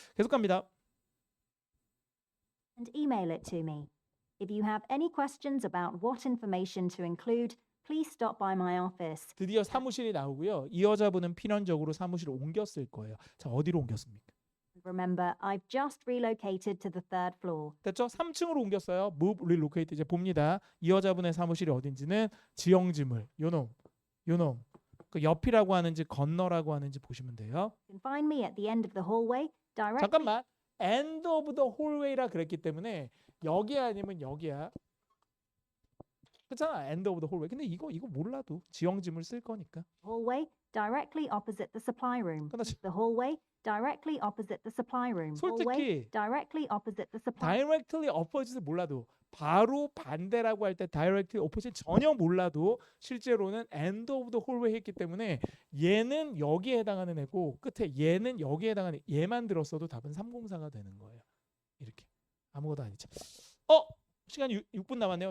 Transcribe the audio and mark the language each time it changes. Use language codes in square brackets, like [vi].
[ko] 계속 갑니다. [en] And email it to me. If you have any questions about what information to include, please stop by my office. [ko] 드디어 사무실이 나오고요. 이 여자분은 필연적으로 사무실을 옮겼을 거예요. 자, 어디로 옮겼습니까? [en] Remember, I've just relocated to the 3rd floor. [ko] 됐죠? 3층으로 옮겼어요. move, relocate 이제 봅니다. 이 여자분의 사무실이 어딘지는 지형지물, 요놈. 그 옆이라고 하는지 건너라고 하는지 보시면 돼요. [en] You can find me at the end of the hallway, directly. [ko] 잠깐만. end of the hallway 라 그랬기 때문에 여기야 아니면 여기야. 그렇잖아. end of the hallway. 근데 이거 몰라도 지형지물 쓸 거니까. [en] Hallway, directly opposite the supply room. [ko] 끝났지? [en] The hallway, directly opposite the supply room. Hallway, [ko] 솔직히 [en] directly opposite the supply. [ko] directly opposite 몰라도 바로 반대라고 할 때 directly opposite 전혀 몰라도 실제로는 end of the hallway 했기 때문에 얘는 여기에 해당하는 애고 끝에 얘는 여기에 해당하는 얘만 들었어도 답은 304가 되는 거예요. 이렇게 아무것도 아니죠. 시간이 6분 남았네요.